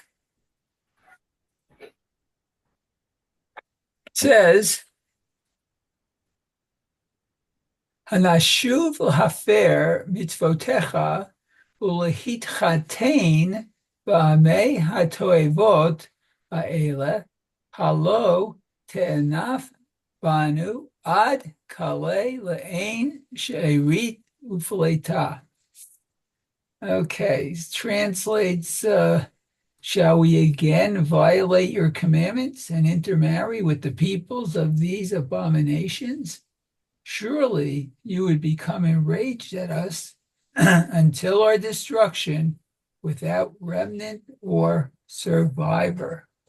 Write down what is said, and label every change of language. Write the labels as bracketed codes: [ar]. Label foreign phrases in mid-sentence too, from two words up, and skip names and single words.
[en] It says, [he] הנשוב להפר מצותיך ולהתחתן בעמי התעבות האלה הלא תאנף בנו עד כלה לאין שארית ופליטה. [en] Okay, translates, shall we again violate your commandments and intermarry with the peoples of these abominations? Surely you would become enraged at us until our destruction without remnant or survivor.